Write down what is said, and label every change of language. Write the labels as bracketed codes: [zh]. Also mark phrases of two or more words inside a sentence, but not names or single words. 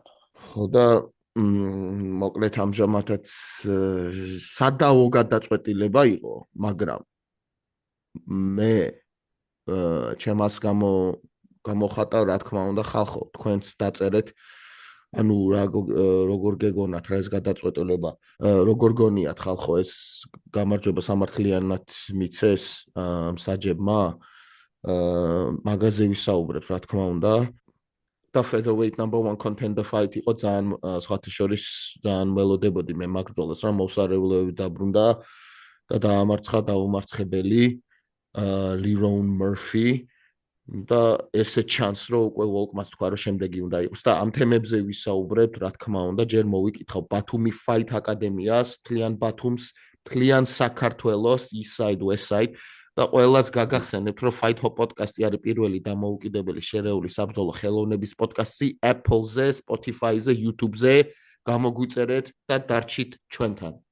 [ka] ხო და მოკლედ ამჟამადაც სადაო გადაწყვეტილება იყო, მაგრამ მე ჩემას გამოხატა რა თქმა უნდა ხალხო, თქვენც დაწერეთ, ანუ როგორ გეგონათ რა ეს გადაწყვეტილება, როგორ გონიათ ხალხო ეს გამარჯვება სამართლიანად მიცეს მსაჯებმა, მაგაზე ვისაუბრებ რა თქმა უნდა. და [en] featherweight number 1 contender fight [ka] იყო ძალიან სხვათა შორის ძალიან ველოდებოდი მე მაგ ბრძოლას რა მოსარეულოები დაბრუნდა და დაამარცხა დაუმარცხებელი Lerone Murphy და ესე ჩანს რომ უკვე ვოლკმას თქვა რომ შემდეგი უნდა იყოს და ამ თემებზე ვისაუბრებთ რა თქმა უნდა ჯერ მოვიკითხავ Batumi Fight Academy-ას თლიან ბათუმს თლიან საქართველოს East Side West Side და ყველას გაგახსენებთ რომ Fight Hop podcast-ი არის პირველი დამოუკიდებელი შერეული საბრძოლო ხელოვნების პოდკასტი Apple-ზე, Spotify-ზე, YouTube-ზე გამოგვიწერეთ და დარჩით ჩვენთან.